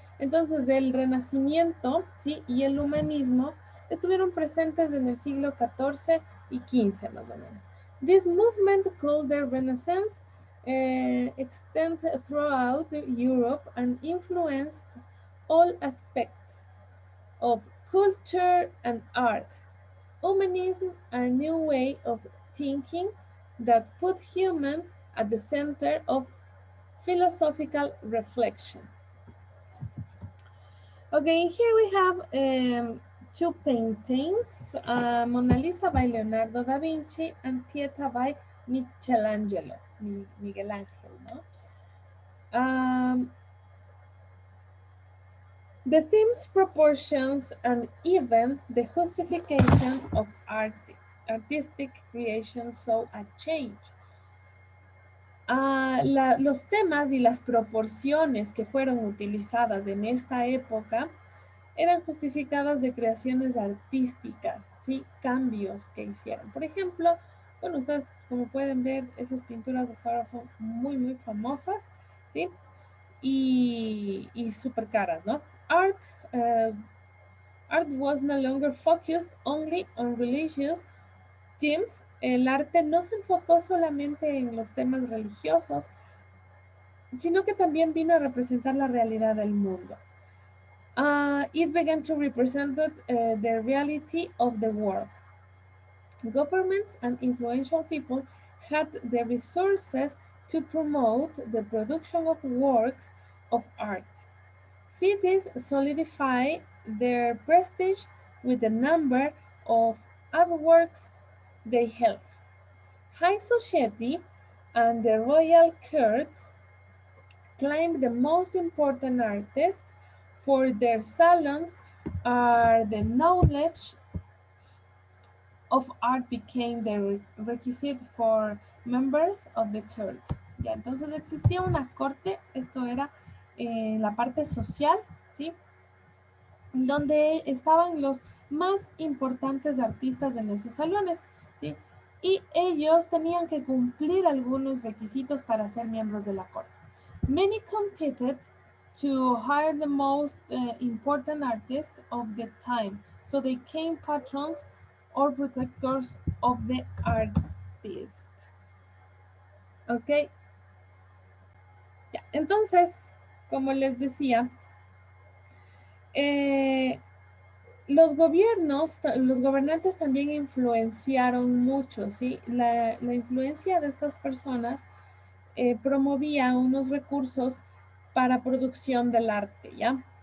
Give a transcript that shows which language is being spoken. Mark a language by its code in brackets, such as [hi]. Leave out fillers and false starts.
[es] Entonces, el Renacimiento, ¿sí? Y el humanismo estuvieron presentes en el siglo XIV y XV, más o menos. [en] This movement, called the Renaissance, extended throughout Europe and influenced all aspects of culture and art. Humanism, a new way of thinking that put human at the center of philosophical reflection. Okay, here we have two paintings, Mona Lisa by Leonardo da Vinci and Pieta by Michelangelo, Miguel Ángel, ¿no? The themes, proportions, and even the justification of artistic creation saw a change. [es] Los temas y las proporciones que fueron utilizadas en esta época eran justificadas de creaciones artísticas, ¿sí? Cambios que hicieron. Por ejemplo, bueno, ustedes como pueden ver, esas pinturas hasta ahora son muy famosas, ¿sí? Y súper caras, ¿no? [en] Art was no longer focused only on religious themes. [es] El arte no se enfocó solamente en los temas religiosos, sino que también vino a representar la realidad del mundo. [en] It began to represent the reality of the world. Governments and influential people had the resources to promote the production of works of art. Cities solidify their prestige with the number of artworks they held. High society and the royal courts claimed the most important artists for their salons are the knowledge of art became the requisite for members of the court. [es] Ya, entonces existía una corte, esto era la parte social, ¿sí? Donde estaban los más importantes artistas en esos salones, ¿sí? Y ellos tenían que cumplir algunos requisitos para ser miembros de la corte. [en] Many competed to hire the most important artists of the time, so they became patrons or protectors of the artist. ¿Ok? [es] Ya, entonces, como les decía, los gobernantes también influenciaron mucho, ¿sí? La influencia de estas personas promovía unos recursos para producción del arte, ¿ya?